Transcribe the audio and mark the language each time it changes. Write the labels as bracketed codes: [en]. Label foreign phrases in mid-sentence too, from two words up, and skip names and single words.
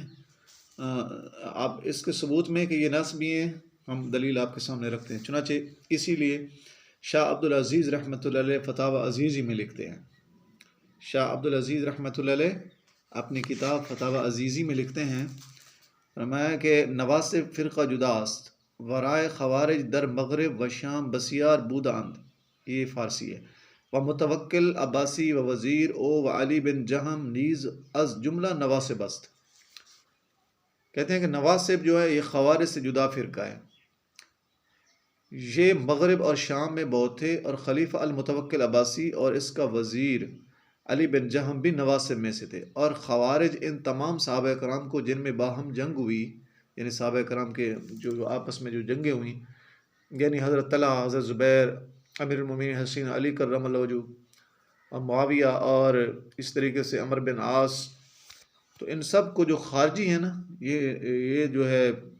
[ur] آپ اس کے ثبوت میں کہ یہ ناسبی ہیں ہم دلیل آپ کے سامنے رکھتے ہیں۔ چنانچہ اسی لیے شاہ عبدالعزیز [ar] رحمۃ اللہ علیہ [ur] فتاوی عزیزی میں لکھتے ہیں، شاہ عبدالعزیز [ar] رحمۃ اللہ علیہ [ur] اپنی کتاب فتاوی عزیزی میں لکھتے ہیں، فرمایا کہ [fa] نواسب فرقہ جداست، ورائے خوارج در مغرب و شام بسیار بوداند، [ur] یہ فارسی ہے، [fa] و متوکل عباسی و وزیر او و علی بن جہم نیز از جملہ نواسب است۔ [ur] کہتے ہیں کہ نواسب جو ہے یہ خوارج سے جدا فرقہ ہے، یہ مغرب اور شام میں بہت تھے، اور خلیفہ المتوکل عباسی اور اس کا وزیر علی بن جہم بھی نواسب میں سے تھے، اور خوارج ان تمام صحابہ کرام کو جن میں باہم جنگ ہوئی، یعنی صحابہ کرام کے جو آپس میں جو جنگیں ہوئیں، یعنی حضرت طلحہ، حضرت زبیر، امیر المومنین حسین علی [ar] کرم اللہ وجہ، [ur] اور معاویہ، اور اس طریقے سے عمر بن عاص، تو ان سب کو جو خارجی ہیں نا، یہ جو ہے